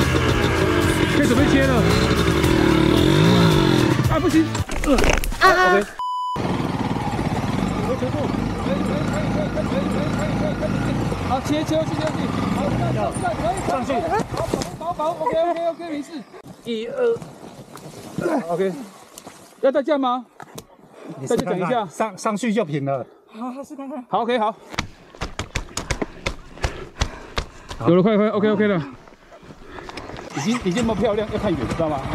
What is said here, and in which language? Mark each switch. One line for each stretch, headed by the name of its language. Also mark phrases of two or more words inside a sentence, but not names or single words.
Chinese: 可以準備切了。啊，不行。OK。好，切，好，上去，好 ，OK，沒事。1、2 ，OK。要再降嗎？再講一下，上去就平了。好，試看看。好 ，OK， 好。有了，快 ，OK 了。已經那麼漂亮，要看遠，知道嗎？